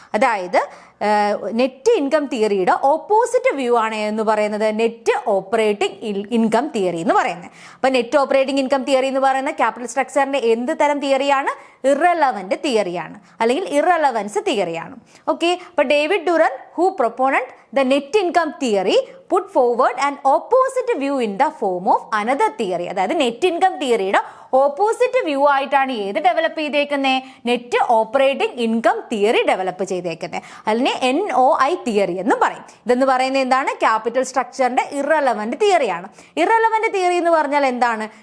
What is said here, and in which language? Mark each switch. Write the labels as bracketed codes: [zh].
[ml] അതായത് net income തിയറിയുടെ opposite view ആണ് എന്ന് പറയുന്നത് നെറ്റ് ഓപ്പറേറ്റിംഗ് ഇൻകം തിയറി എന്ന് പറയുന്നത്. അപ്പൊ നെറ്റ് ഓപ്പറേറ്റിംഗ് ഇൻകം തിയറി എന്ന് പറയുന്ന ക്യാപിറ്റൽ സ്ട്രക്ചറിന്റെ എന്ത് തരം തിയറിയാണ്? ഇറലവന്റ് തിയറിയാണ്, അല്ലെങ്കിൽ ഇറലവൻസ് തിയറിയാണ്. [en] Okay, അപ്പൊ David Durand who proponent the net income theory put forward an opposite view in the form of another theory. [ml] അതായത് നെറ്റ് ഇൻകം തിയറിയുടെ ഓപ്പോസിറ്റ് വ്യൂ ആയിട്ടാണ് ഏത് develop ചെയ്തേക്കുന്നത്? Net operating income theory develop ചെയ്തേക്കുന്നത്. അതിനെ NOI theory എന്ന് പറയും. ഇതെന്ന് പറയുന്നത് എന്താണ്? Capital സ്ട്രക്ചറിന്റെ irrelevant തിയറിയാണ്. ഇറലവന്റ് തിയറി എന്ന് പറഞ്ഞാൽ എന്താണ്?